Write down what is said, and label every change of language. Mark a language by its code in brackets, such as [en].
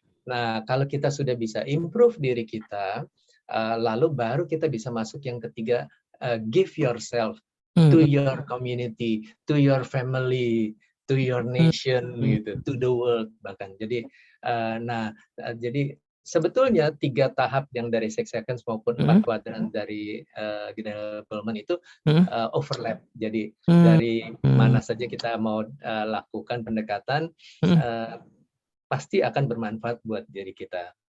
[id] Nah, kalau kita sudah bisa improve diri kita, lalu baru kita bisa masuk yang ketiga, [en] give yourself to your community, to your family, to your nation, gitu, to the world bahkan. [id] Jadi, jadi sebetulnya 3 tahap yang dari 6 seconds maupun 4 kuadran dari Daniel Goleman itu overlap. Jadi dari mana saja kita mau lakukan pendekatan, pasti akan bermanfaat buat diri kita.